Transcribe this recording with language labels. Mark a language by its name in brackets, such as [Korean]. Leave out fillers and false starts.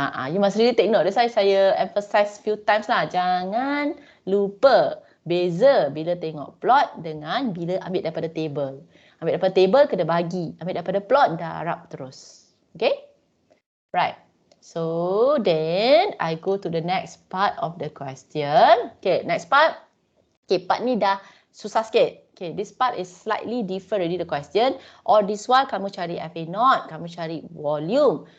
[English] You must really take note. That's why saya emphasize few times lah. [Malay] Jangan lupa beza bila tengok plot dengan bila ambil daripada table. Ambil daripada table kena bagi. Ambil daripada plot darab terus. Okay? Right. [English] So then I go to the next part of the question. Okay, next part. Okay, [Malay] part ni dah susah sikit. [English] Okay, this part is slightly different already the question. [Malay] Or this one kamu cari FA0, kamu cari volume.